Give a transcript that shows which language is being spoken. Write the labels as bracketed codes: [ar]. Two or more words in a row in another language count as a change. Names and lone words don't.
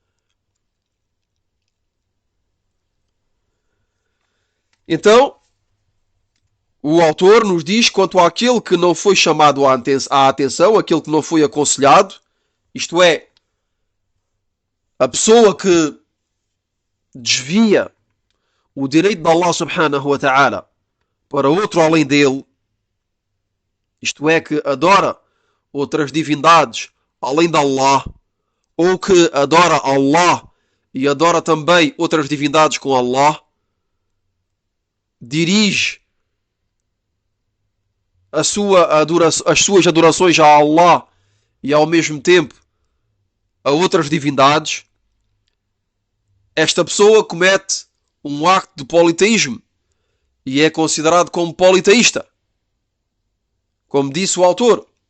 [pt] Então, o autor nos diz quanto àquele que não foi chamado à atenção, aquele que não foi aconselhado, isto é, a pessoa que desvia o direito de Allah [ar] سبحانه وتعالى [pt] para outro além dele, isto é, que adora outras divindades além de Allah, ou que adora Allah e adora também outras divindades com Allah, dirige as suas adorações a Allah e ao mesmo tempo a outras divindades, esta pessoa comete um acto de politeísmo e é considerado como politeísta, como disse o autor.